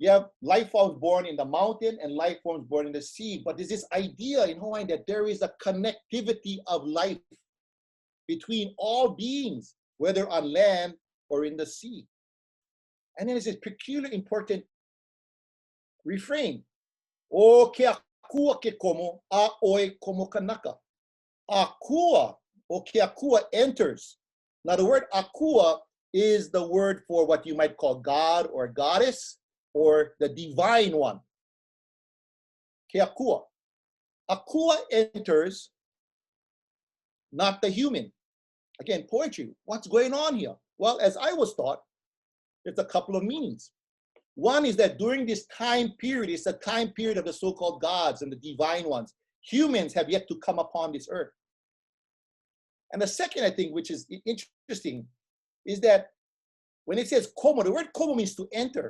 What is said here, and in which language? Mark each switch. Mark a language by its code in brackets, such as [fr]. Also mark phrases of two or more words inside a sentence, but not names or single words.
[en] You have life forms born in the mountain and life forms born in the sea. But there's this idea in Hawaii that there is a connectivity of life between all beings, whether on land or in the sea. And then there's this peculiar important refrain. [haw] O ke akua ke komo, a oe komo kanaka. Akua, o ke akua enters. [en] Now the word akua is the word for what you might call God or goddess or the divine one. [haw] Ke akua. [en] Akua enters, not the human. Again, poetry. What's going on here? Well, as I was taught, there's a couple of meanings. One is that during this time period, it's a time period of the so-called gods and the divine ones. Humans have yet to come upon this earth. And the second, I think, which is interesting, is that when it says komo, the word komo means to enter.